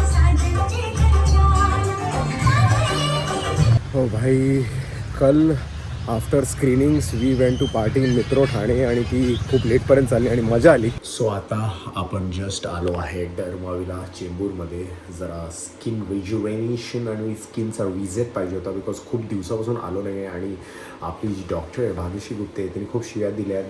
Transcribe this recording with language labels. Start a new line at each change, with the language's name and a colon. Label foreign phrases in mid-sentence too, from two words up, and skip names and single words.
Marathi: हो भाई, कल
English: after screenings we went to party in
Marathi: मित्रो ठाणे आणि ती खूप लेटपर्यंत चालली आणि मजा आली. सो आता आपण जस्ट आलो आहे डरमाविला चेंबूरमध्ये. जरा
English: skin rejuvenation
Marathi: आणि स्किनचा विजिट पाहिजे होता बिकॉज खूप दिवसापासून आलो नाही आहे. आणि आपली जी डॉक्टर आहे भाग्यश्री गुप्ते तिने खूप शिव्या दिल्या आहेत.